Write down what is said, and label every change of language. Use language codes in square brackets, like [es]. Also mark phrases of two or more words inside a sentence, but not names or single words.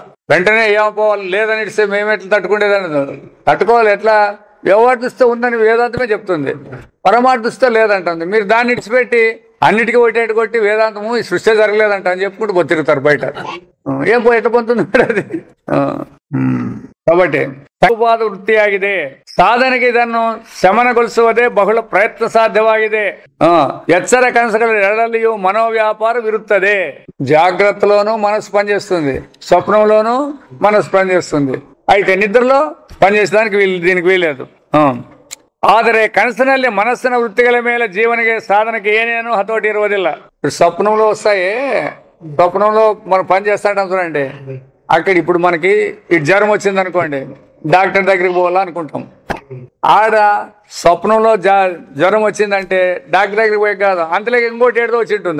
[te] వెంటనే ఏమపోవాలి లేదని ఇస్తే మేము ఎట్లా తట్టుకునేదని తట్టుకోవాలి. ఎట్లా? వ్యవహార దృష్టితో ఉందని వేదాంతమే చెప్తుంది, పరమార్థ దృష్టితో లేదంటుంది. మీరు దాన్ని ఇడిచిపెట్టి అన్నిటికీ ఒకటేటి కొట్టి వేదాంతము ఈ సృష్టి జరగలేదంట అని చెప్పుకుంటూ తిరుగుతారు బయట. ఏం ఎట్లా పొందుతుంది అది? కాబట్టి [kn] ಉಪಾದ ವೃತ್ತಿಯಾಗಿದೆ. ಸಾಧನೆಗೆ ಇದನ್ನು ಶಮನಗೊಳಿಸುವುದೇ ಬಹುಳ ಪ್ರಯತ್ನ ಸಾಧ್ಯವಾಗಿದೆ. ಎಚ್ಚರ ಕನಸುಗಳ ಎರಡಲ್ಲಿಯೂ మనోవ్యాపారವಿರುತ್ತದೆ. [te] జాగ్రత్తలోనూ మనసు పనిచేస్తుంది, స్వప్నంలోనూ మనసు పనిచేస్తుంది. అయితే నిద్రలో పనిచేసేదానికి దీనికి వీలేదు. [kn] ಆದರೆ ಕನಸಿನಲ್ಲಿ ಮನಸ್ಸಿನ ವೃತ್ತಿಗಳ ಮೇಲೆ ಜೀವನಿಗೆ ಸಾಧನೆಗೆ ಏನೇನು ಹತೋಟಿ ಇರುವುದಿಲ್ಲ. [te] స్వప్నంలో వస్తాయి, స్వప్నంలో మనం పని చేస్తాంటాం చూడండి. అక్కడ ఇప్పుడు మనకి ఈ జ్వరం వచ్చింది అనుకోండి, డాక్టర్ దగ్గరికి పోవాలనుకుంటాం. ఆడ స్వప్నంలో జ్వరం వచ్చిందంటే డాక్టర్ దగ్గరికి పోయి కాదు, అంతలోకి ఇంకోటి ఏదో వచ్చి ఉంటుంది.